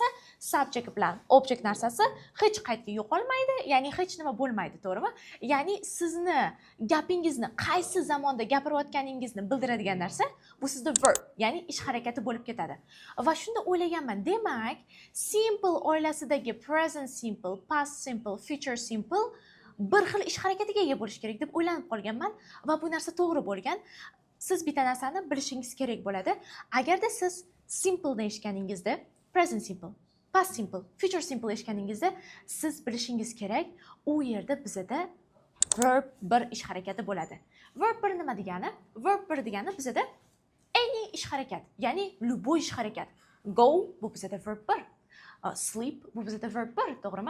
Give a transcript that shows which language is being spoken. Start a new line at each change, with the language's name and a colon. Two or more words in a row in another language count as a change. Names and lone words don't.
Uzbek: Subject bilan object narsasi hech qayerga yo'qolmaydi, ya'ni hech nima bo'lmaydi, to'g'rimi? Ya'ni sizni gapingizni qaysi zamonda gapirayotganingizni bildiradigan narsa bu sizda verb, ya'ni ish harakati bo'lib ketadi. Va shunda o'ylaganman, demak, simple oilasidagi
English: present simple, past simple, future simple
Uzbek: bir xil ish harakatiga ega bo'lish kerak deb o'ylanib qolganman va bu narsa to'g'ri bo'lgan. Siz bitta narsani bilishingiz kerak bo'ladi. Agarda siz simple eshitganingizda,
English: present simple, past simple, future simple
Uzbek: eshitganingizda siz bilishingiz kerak, u yerda bizda verb bir ish harakati bo'ladi. Verb bir nima degani? Verb bir degani bizda any ish harakat, ya'ni любой ish harakat. Go bu bizda verb bir. Sleep bu bizda verb bir, to'g'rimi?